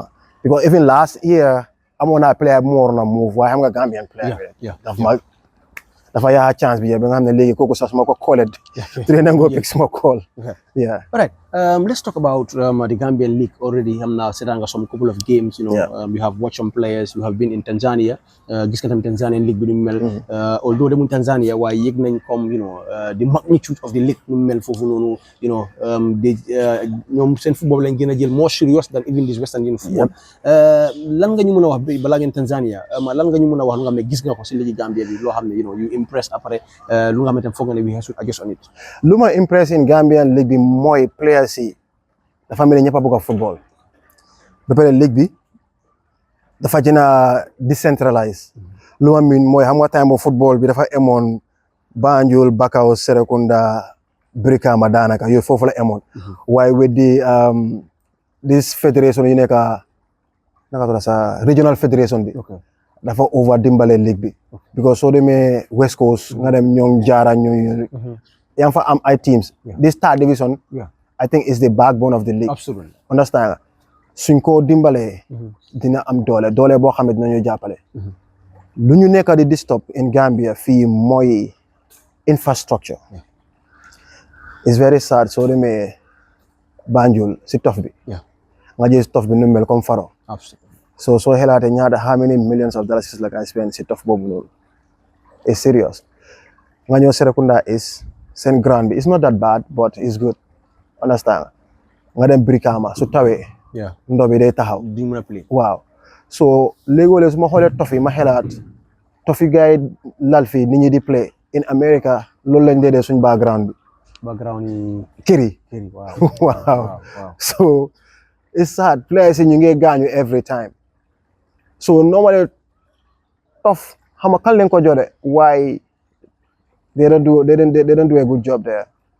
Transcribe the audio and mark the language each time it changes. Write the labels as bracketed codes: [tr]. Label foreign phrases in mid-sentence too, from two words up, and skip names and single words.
[en] Because even last year [wo] amoon naa player bu ma waroon a move waaye xam nga Gambian player bi dafa yaa chance bi ba nga xam ne léegi kooku sax su ma ko called trainer ngoo pick suma call. Yeah. [en] All right. Let's talk about the Gambian league already. I'm now setting some couple of games. You know, you have watched some players. You have been in Tanzania. [wo] Gis nga tamit Tanzanian league bi nu mel. Although dem Tanzania waaye yëg nañ comme [en] you know the magnitude of the league [wo] nu mel foofu noonu. [en] You know, [wo] ñoom seen football lañ gën a jël [en] more serious than even this Western Union football. [wo] Lan nga ñu mën a wax balaa ngeen Tanzania lan nga ñu mën a wax lu nga xam ne gis nga ko si ligue Gambia bi loo xam ne [en] you know you impress [wo] après lu nga xamante ne foog nga ne [en] we should adjust on it. [wo] Lu ma impress [en] in Gambian league [wo] bi mooy players yi dafa mel ni ñëpp a bëgg a football ba pare league bi dafa gën a decentralize lu ma miin mooy xam nga time bu football bi dafa emoon Banjul Bakau Serekunda Brikama daanaka yooyu foofu la emoon waaye [en] with the this federation [wo] yi nekk naka tudd sa regional federation bi dafa over dimbale league bi because soo demee West Coast nga dem ñoom jaara ñooñu yaa fa am ay teams [en] this third division I think is the backbone of the league. Absolutely. Understand? [wo] Suñ ko dimbalee dina am doole boo xam ne dinañu jàppale. Lu ñu nekk di disturb [en] in Gambia [wo] fii mooy infrastructure. [en] It's very sad [wo] soo demee Banjul si tof bi. Nga gis tof bi nu mel comme Faro. [en] Absolutely. [wo] So soo xelaatee ñaata [en] how many millions of dollars like I spend [wo] si tof boobu noonu. [en] It's serious. [wo] Nga ñëw [en] Serekunda is seen ground bi it's not that bad but it's good. Understand? [wo] Nga dem Brikama su tawee ndox bi day taxaw di mën a play waaw so léegoo-léeg su ma xoolee tofi ma xelaat tofi gars yi lal fii nit ñi di play [en] in America [wo] loolu lañ dee suñ background yi kër yi waaw so [en] it's sad [wo] players yi ñu ngi gaañu [en] every time [wo] so normally tof xam nga kan leen ko jode [en] why they don't do a good job there.